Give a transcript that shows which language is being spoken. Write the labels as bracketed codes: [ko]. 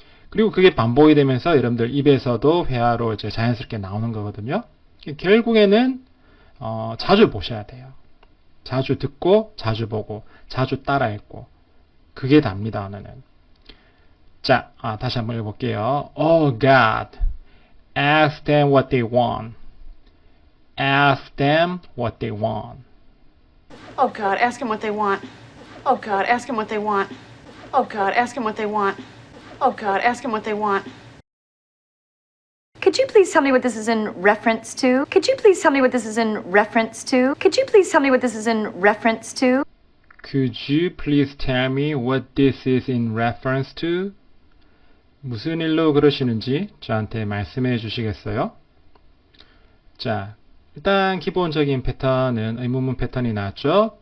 [ko] 그리고 그게 반복이 되면서 여러분들 입에서도 회화로 이제 자연스럽게 나오는 거거든요. 결국에는 자주 보셔야 돼요. 자주 듣고 자주 보고 자주 따라 읽고 그게 답니다. 언어는. 자, 다시 한번 읽어볼게요. [en] Oh God, ask them what they want. Ask them what they want. Oh God, ask them what they want. Oh God, ask them what they want. Oh God, ask them what they want. Oh God, ask them what they want. Could you please tell me what this is in reference to? Could you please tell me what this is in reference to? Could you please tell me what this is in reference to? Could you please tell me what this is in reference to? [ko] 무슨 일로 그러시는지 저한테 말씀해 주시겠어요? 자, 일단 기본적인 패턴은 의문문 패턴이 나왔죠.